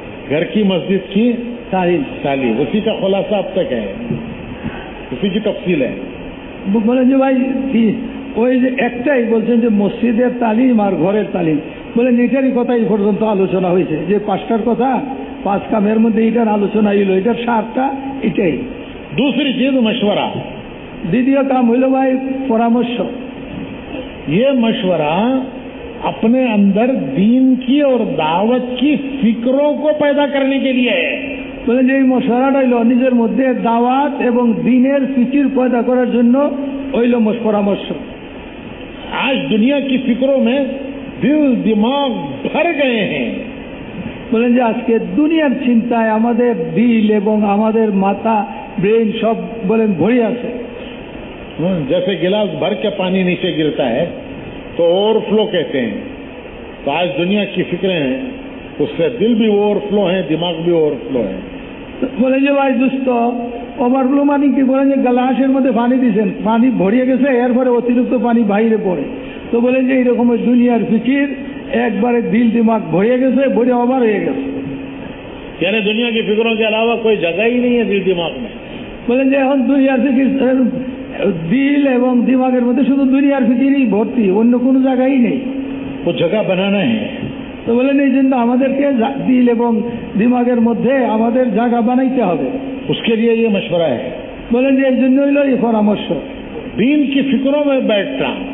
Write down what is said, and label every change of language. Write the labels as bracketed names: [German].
[Hindi] घर की मस्जिद की तालीम, उसी का खुलासा अब तक है, उसी की तफसील है. [Bangla] বলেন যে ভাই ওই যে একটাই বলছেন যে মসজিদের তালিম আর ঘরের তালিম, বলেন এটারই কথা এই পর্যন্ত আলোচনা হয়েছে, যে 5টার কথা 5 কামের মধ্যে এটার আলোচনা হইল, এটার সারটা এটাই. [Hindi] दूसरी चीज मशवरा. [Bangla] দ্বিতীয় কাম হইল ভাই পরামর্শ. [Hindi] ये मशवरा अपने अंदर दीन की और दावत की फिक्रों को पैदा करने के लिए है. [Bangla] বলেন যে এই মশওয়ারাটা হইল নিজের মধ্যে দাওয়াত এবং দ্বীনের ফিকির পয়দা করার জন্য হইল পরামর্শ. [Hindi] आज दुनिया की फिक्रों में दिल दिमाग भर गए हैं. [Bangla] বলেন যে আজকে দুনিয়ার চিন্তায় আমাদের দিল এবং আমাদের মাথা ব্রেন সব বলেন ভরে আছে. [Hindi] जैसे गिलास भर के पानी नीचे गिरता है तो ओवरफ्लो कहते हैं. तो आज दुनिया की फिक्रें हैं, उससे दिल भी ओवरफ्लो है, दिमाग भी ओवरफ्लो है. [Bangla] বলেন যে ভাই দোস্ত ওভারফ্লো মানে কি? বলেন যে গ্লাসের মধ্যে পানি দিয়েছেন, পানি ভরিয়ে গেছে, এরপরে অতিরিক্ত পানি বাইরে পড়ে. তো বলেন যে এইরকম দুনিয়ার ফিকির একবারে দিল দিমাগ ভরিয়ে গেছে, ভরে ওভার হয়ে গেছে. [Hindi] यानी दुनिया की फिक्रों के अलावा कोई जगह ही नहीं है दिल दिमाग में. [Bangla] বলেন যে এখন দুনিয়ার ফিকির দিল এবং দিমাগের মধ্যে শুধু দুনিয়ার ফিকিরই ভর্তি, অন্য কোনো জায়গায় নেই. [Hindi] वो जगह बनाना है. [Bangla] তো বলেন এই জন্য আমাদেরকে দিল এবং দিমাগের মধ্যে আমাদের জায়গা বানাইতে হবে. [Hindi] उसके लिए ये मशवरा है. [Bangla] বলেন যে এই জন্য হইল এই পরামর্শ. [Hindi] दीन की फिक्रों में बैठना.